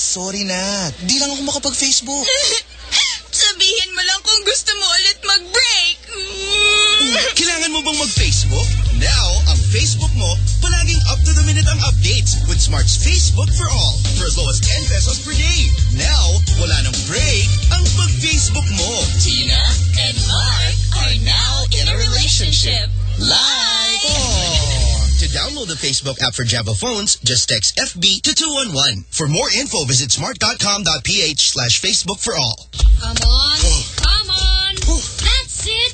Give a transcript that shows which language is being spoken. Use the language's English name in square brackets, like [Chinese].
[Filipino] Sorry na. Di lang ako makapag-Facebook. Sabihin mo lang kung gusto mo ulit mag-break. Kailangan mo bang mag-Facebook? [English] Now, [Filipino] ang Facebook mo, palaging [English] up-to-the-minute ang updates with Smart's Facebook for All for as low as 10 pesos per day. [Filipino] Now, wala nang break ang pag-Facebook mo. [English] Tina and Mark are now in a relationship. Live! To download the Facebook app for Java phones, just text FB to 211. For more info, visit smart.com.ph/Facebook for all. Come on. Come on. That's it.